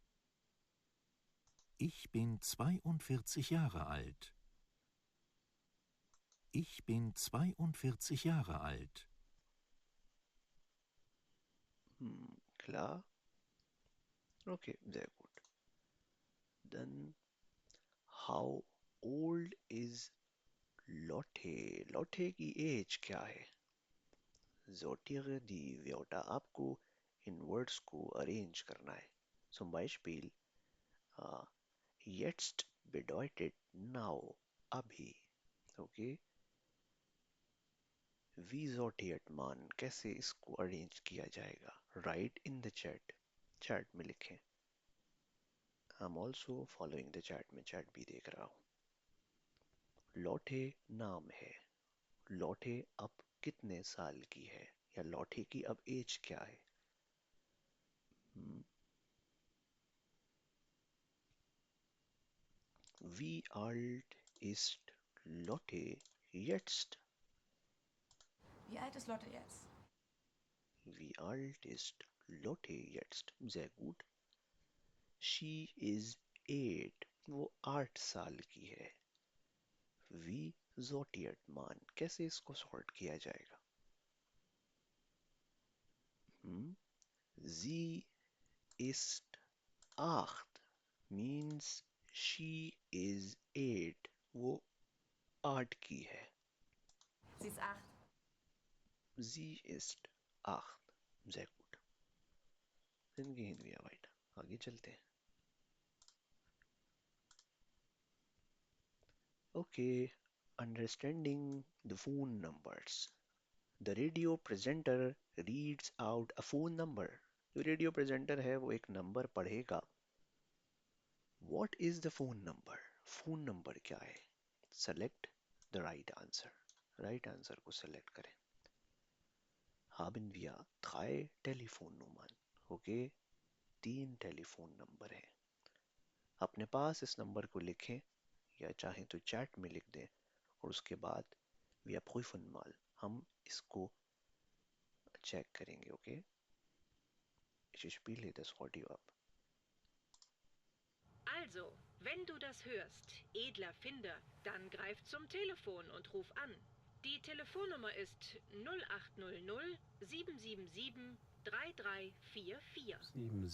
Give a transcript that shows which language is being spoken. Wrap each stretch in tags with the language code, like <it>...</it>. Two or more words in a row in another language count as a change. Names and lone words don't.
<de>Ich bin 42 Jahre alt. Ich bin 42 Jahre alt. Klar? Okay, sehr gut. Dann,</de> <en>how old is Lotte?</en> <hi>Lotte की एज क्या है?</hi> <de>Sortiere die Wörter ab</de> <hi>को in Words को arrange करना है.</hi> <de>Zum Beispiel jetzt bedeutet now, अभी. Okay? Wie sortiert man?</de> <hi>कैसे इसको arrange किया जाएगा?</hi> <en>Write in the chat.</en> <hi>Chat में लिखें.</hi> <en>I'm also following the chat</en> <hi>में chat भी देख रहा हूँ. लौटे नाम है. लौटे अब कितने साल की है? या लौटे की अब एज क्या है?</hi> <de>Wie alt ist Lotte jetzt? Wie alt ist Lotte jetzt? Wie alt ist Lotte jetzt? Sehr gut.</de> <en>She is 8.</en> <hi>वो 8 साल की है.</hi> <de>Wie sortiert man?</de> <hi>कैसे इसको sort किया जाएगा?</hi> <de>Sie ist 8</de> <en>means she is</en> <de>8.</de> <hi>वो 8 की है.</hi> <de>Sie ist 8. Sie ist 8. Sehr gut. Dann gehen wir weiter. आगे चलते हैं.</de> <en>Okay, understanding the phone numbers. The radio presenter reads out a phone number.</en> <hi>जो</hi> <en>radio presenter</en> <hi>है वो एक नंबर पढ़ेगा.</hi> <en>What is the phone number?</en> <hi>फोन नंबर क्या है?</hi> <en>Select the right answer.</en> <hi>Right answer को select करें.</hi> <de>Haben wir 3 Telefonnummern.</de> <hi>Okay, 3</hi> <en>telephone number</en> <hi>हैं. अपने पास इस नंबर को लिखें या चाहें तो चैट में लिख दें और उसके बाद</hi> <de>wir prüfen mal.</de> <hi>हम इसको चेक करेंगे. ओके,</hi> <de>ich spiele das Audio ab. Also, wenn du das hörst, edler Finder, dann greif zum Telefon und ruf an. Die Telefonnummer ist 0800 777 3344.</de>